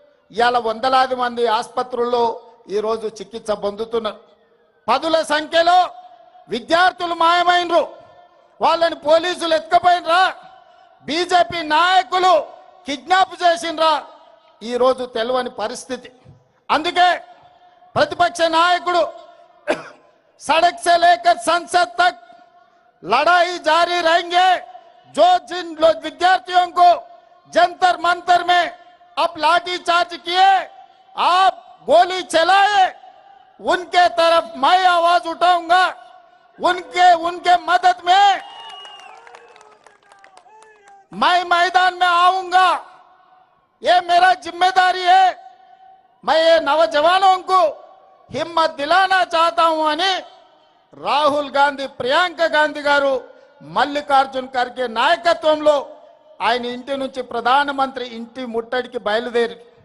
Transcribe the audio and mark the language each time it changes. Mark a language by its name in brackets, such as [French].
[Telugu] ఇవాళ వందలాది మంది ఆసుపత్రుల్లో ఈరోజు చికిత్స పొందుతున్నారు. పదుల సంఖ్యలో విద్యార్థులు మాయమైనరు, వాళ్ళని పోలీసులు ఎత్తుకపోయినరా, బీజేపీ నాయకులు కిడ్నాప్ చేసిండ్రా, ఈరోజు తెలియని పరిస్థితి. అందుకే [Hindi] प्रतिपक्ष नायकुడు सड़क से लेकर संसद तक लड़ाई जारी रहेंगे। जो जिन विद्यार्थियों को जंतर मंतर में अब लाठी चार्ज किए, आप गोली चलाए, उनके तरफ मैं आवाज उठाऊंगा। उनके मदद में मैं मैदान में आऊंगा। ये मेरा जिम्मेदारी है। मैं ये नौजवानों को हिम्मत दिलाना चाहता हूं [Telugu] అని రాహుల్ గాంధీ, ప్రియాంక గాంధీ గారు మల్లికార్జున్ ఖర్గే నాయకత్వంలో ఆయన ఇంటి నుంచి ప్రధానమంత్రి ఇంటి ముట్టడికి బయలుదేరి.